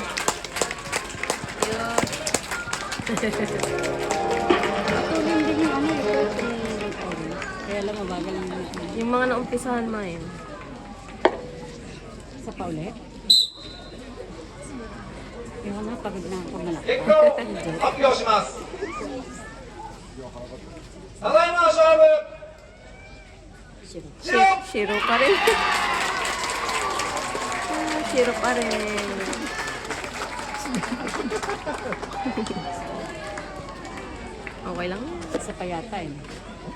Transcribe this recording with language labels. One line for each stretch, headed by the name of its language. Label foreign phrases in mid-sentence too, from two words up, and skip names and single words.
Filipino: Yun. Patuloy din yung ano, kaya lang mabagal ang mga. Yung mga naumpisahan mo yun. Sa paulit. Yung na, pagod na ako malaki.
Japanese: 結果を発表します。ただいまの勝負、白。
Filipino: Shiro pa rin. Ah, Shiro pa rin. Okay lang. Isa pa yata eh.